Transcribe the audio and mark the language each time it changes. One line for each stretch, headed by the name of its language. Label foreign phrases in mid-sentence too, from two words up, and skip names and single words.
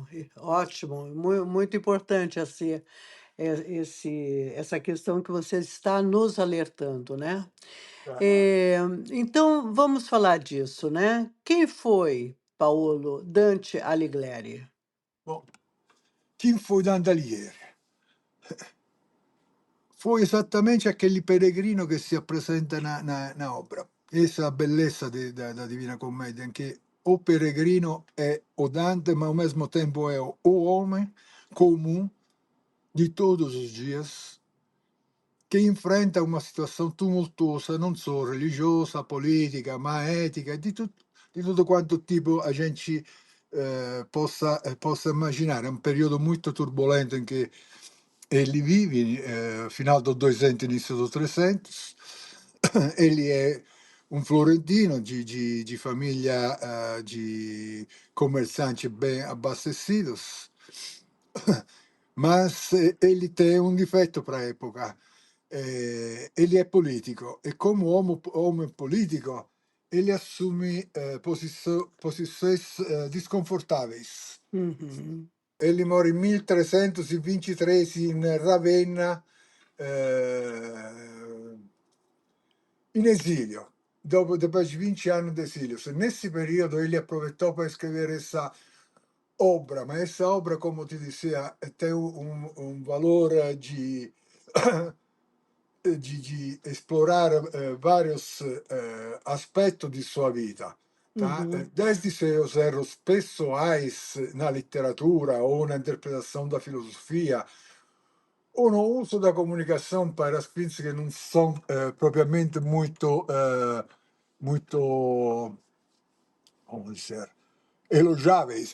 Portuguese: Ótimo, muito importante assim, essa questão que você está nos alertando, né? Eh, então vamos falar disso, né. Quem foi Paolo Dante Alighieri? Bom, quem foi Dante Alighieri? Foi esattamente aquele peregrino
Italian: che si appresenta
Portuguese: na opera. Essa è a bellezza da Divina Commedia,
Italian: in che
Portuguese: o peregrino è o Dante, ma ao mesmo tempo é o homem comum de todos os dias che enfrenta uma situação tumultuosa, não só religiosa, politica,
Italian: ma etica, di tutto quanto tipo
Portuguese: a gente
Italian: possa immaginare. È un periodo molto turbolento in che
Portuguese: ele vive, final do 200, início do 300. Ele é um florentino de família de comerciantes bem abastecidos, mas ele tem um defeito para a época. Ele é político e como homem político ele assume posições desconfortáveis. Uhum. Ele morre em
Italian: 1323 in Ravenna, in esilio, dopo 20 anni di esilio.
Portuguese: Se nesse periodo ele aproveitou para escrever essa obra, ma essa obra, como te dizia, tem um valor de explorar vários
Italian: aspetti di sua vita.
Portuguese: Tá? Uhum. Desde seus erros pessoais na literatura ou na interpretação da filosofia, ou no uso da comunicação para fins que não são propriamente muito, como dizer, elogiáveis.